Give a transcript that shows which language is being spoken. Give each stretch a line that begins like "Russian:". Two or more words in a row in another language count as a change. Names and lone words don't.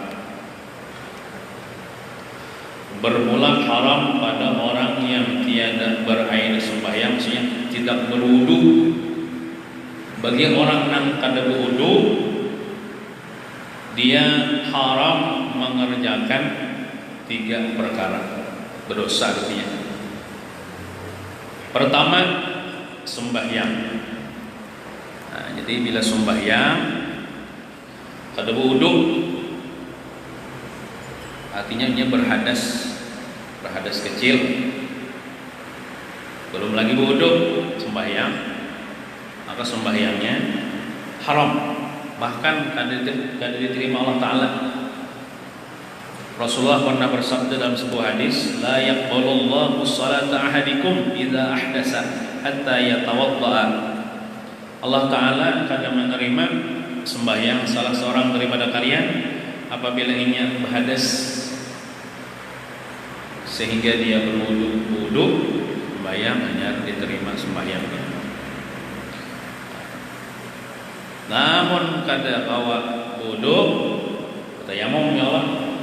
Malay: Bermula haram pada orang yang tiada berair sembahyang, maksudnya tidak berwudu.
Banjar: Bagi orang yang kada berwudu, dia haram mengerjakan 3 perkara, berdosa artinya. Pertama, sembahyang. Nah, jadi bila sembahyang kada berwudu, artinya dia berhadas kecil, belum lagi berwudu, sembahyang, maka sembahyangnya haram, bahkan kada diterima Allah Ta'ala.
Indonesian: Rasulullah pernah bersabda dalam sebuah hadis,
Arabic: لا يقبل الله صلاة أحدكم إذا أحدث حتى يتوضأ.
Banjar: Allah Ta'ala kada menerima sembahyang salah seorang daripada kalian apabila ingin berhadas sehingga dia berwudu, sembahyang hanya diterima sembahyangnya. Namun kada kawa wudu, tayamum ya Allah.